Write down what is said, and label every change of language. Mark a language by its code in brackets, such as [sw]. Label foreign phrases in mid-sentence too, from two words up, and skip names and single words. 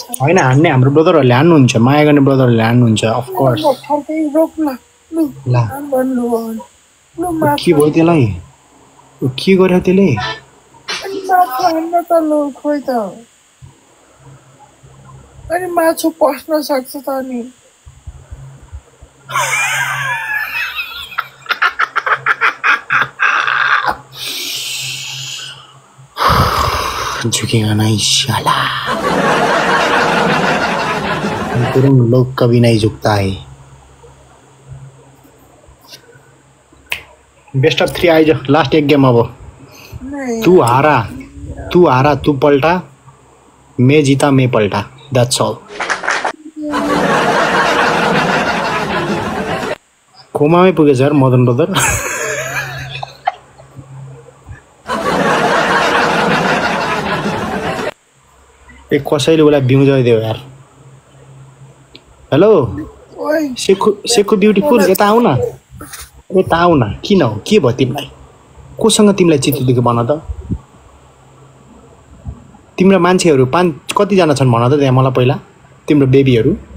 [ne] होइन हान्ने हाम्रो ब्रदरहरूले हान्नुहुन्छ माया गर्ने ब्रदरहरूले हान्नुहुन्छ [en] of course [ne] रोक ल के भयो त्यसलाई के गर्यो त्यसले खोइ त अनि माछो पस्न सक्छ त अनि [hi] झुकेगा नहीं साला लोग कभी नहीं झुकता है [en] best of 3 [hi] आइज लास्ट एक गेम अब तू हारा तू पल्टा मैं जीता मैं पल्टा [en] that's all [ne] कोमामै पुगेछ यार मदन ब्रदर एक कसैले उसलाई बिउजाइदियो यार हेलो सेकु ब्युटिफुल यता आऊ न किन हो के भयो तिमीलाई कोसँग तिमीलाई चित्तिदिएको भन त तिम्रो मान्छेहरू कतिजना छन् भन त त्यहाँ मलाई पहिला तिम्रो बेबीहरू